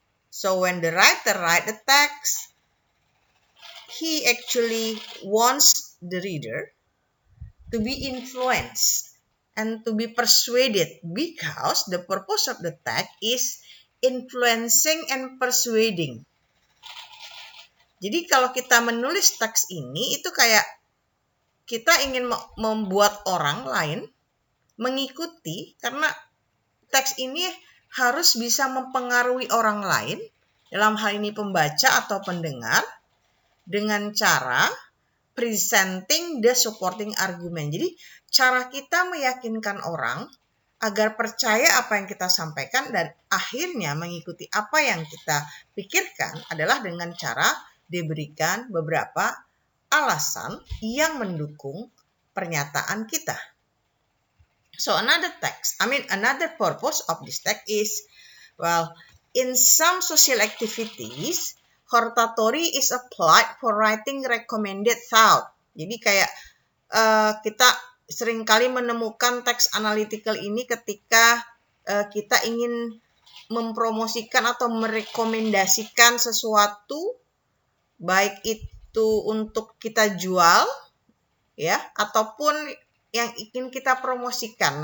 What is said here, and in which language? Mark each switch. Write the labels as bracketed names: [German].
[English] So when the writer write the text, he actually wants the reader to be influenced and to be persuaded, because the purpose of the text is influencing and persuading. [Indonesian] Jadi kalau kita menulis teks ini, itu kayak kita ingin membuat orang lain mengikuti, karena teks ini harus bisa mempengaruhi orang lain, dalam hal ini pembaca atau pendengar, dengan cara [English] presenting the supporting argument. [Indonesian] Jadi cara kita meyakinkan orang agar percaya apa yang kita sampaikan dan akhirnya mengikuti apa yang kita pikirkan adalah dengan cara diberikan beberapa alasan yang mendukung pernyataan kita. [English] So another purpose of this text is, in some social activities, hortatory is applied for writing recommended thought. [Indonesian] Jadi kayak kita seringkali menemukan teks analytical ini ketika kita ingin mempromosikan atau merekomendasikan sesuatu, baik itu untuk kita jual, ya, ataupun yang ingin kita promosikan.